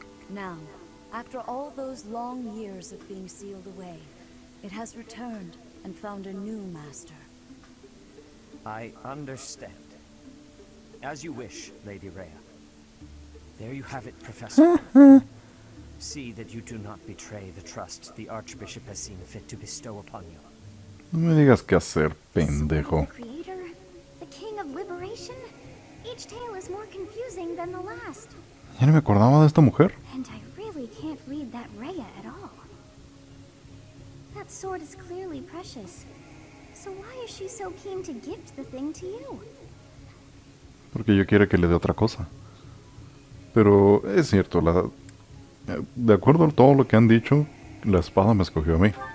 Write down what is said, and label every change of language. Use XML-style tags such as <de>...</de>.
<en>Now, after all those long years of being sealed away, it has returned and found a new master. I understand. As you wish, Lady Rhea. There you have it, Professor. See that you do not betray the trust the Archbishop has seen fit to bestow upon you.</en> <es>No me digas qué hacer, pendejo.</es> <en>The Creator, the King of Liberation. Each tale is more confusing than the last.</en> <es>Ya no me acordaba de esta mujer.</es> <en>And I really can't read that Rhea at all. That sword is clearly precious. So why is she so keen to gift the thing to you?</en> <es>Porque yo quiero que le dé otra cosa. Pero es cierto, de acuerdo a todo lo que han dicho, la espada me escogió a mí.</es>